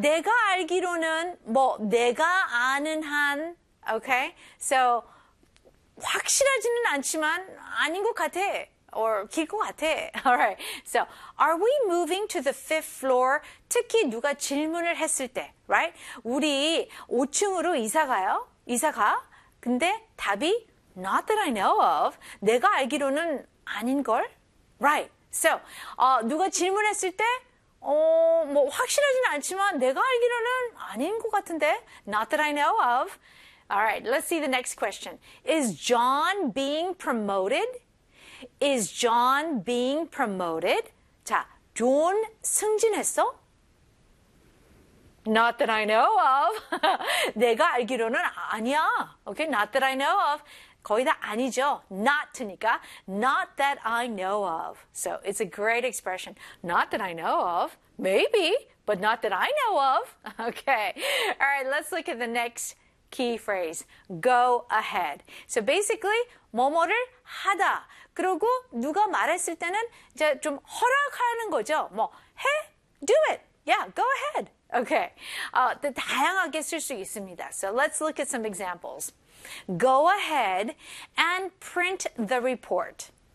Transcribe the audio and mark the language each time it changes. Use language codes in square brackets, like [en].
[ko] 내가 알기로는 뭐 내가 아는 한. [en] Okay? [ko] So 확실하지는 않지만 아닌 것 같아. Or 길 것 같아. All right. [en] So are we moving to the fifth floor? [ko] 특히 누가 질문을 했을 때. [en] Right? [ko] 우리 5층으로 이사 가요. 이사 가. 근데 답이 [en] not that I know of. [ko] 내가 알기로는 아닌 걸. Right. So, 누가 질문했을 때, 뭐, 확실하진 않지만, 내가 알기로는 아닌 것 같은데. [en] Not that I know of. All right. Let's see the next question. Is John being promoted? Is John being promoted? 자, [ko] John 승진했어? [en] Not that I know of. [ko] 내가 알기로는 아니야. [en] Okay. Not that I know of. [ko] 거의 다 아니죠. Not니까. [en] Not that I know of. So it's a great expression. Not that I know of. Maybe, but not that I know of. Okay. All right, let's look at the next key phrase. Go ahead. So basically, [ko] 뭐뭐를 하다. 그리고 누가 말했을 때는 이제 좀 허락하는 거죠. [en] 뭐, hey, do it. Yeah, go ahead. Okay. [ko] 다양하게 쓸 수 있습니다. [en] So let's look at some examples. Go ahead and print the report.